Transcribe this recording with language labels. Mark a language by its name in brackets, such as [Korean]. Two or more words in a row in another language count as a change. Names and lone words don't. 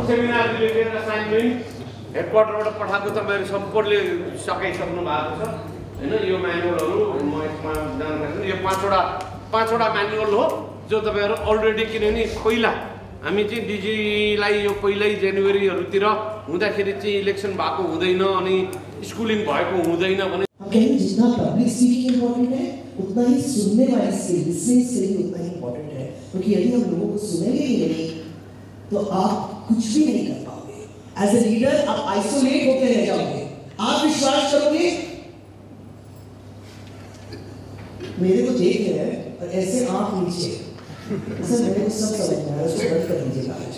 [English] seminar related assignment [Nepali] हेडक्वार्टरबाट पठाएको तपाईँहरू सम्पूर्णले सकाइसक्नु भएको छ होइन। यो म्यानुअलहरू म यसमा जानकारी, यो पाँचवटा म्यानुअल हो जो तपाईँहरू अलरेडी, किनभने पहिला हामी चाहिँ डिजीलाई यो पहिल्यै जनवरीहरूतिर हुँदाखेरि चाहिँ इलेक्सन भएको हुँदैन अनि स्कुलिङ भएको हुँदैन भने [Hindi] जितना [English] public speaking important [Hindi] है उतना ही सुनने वाली स्किल, [English] listening skill [Hindi] भी उतना ही इम्पोर्टेंट है। क्योंकि यदि हम लोगों को सुनेंगे ही नहीं तो आप कुछ भी नहीं कर पाओगे। [English] as a leader [Hindi] आप आइसोलेट होकर रह जाओगे। आप विश्वास करोगे, मेरे को देख रहे हैं और ऐसे आंख नीचे, सर मेरे को सब समझ में आ रहा है, उसको बंद कर दीजिएगा।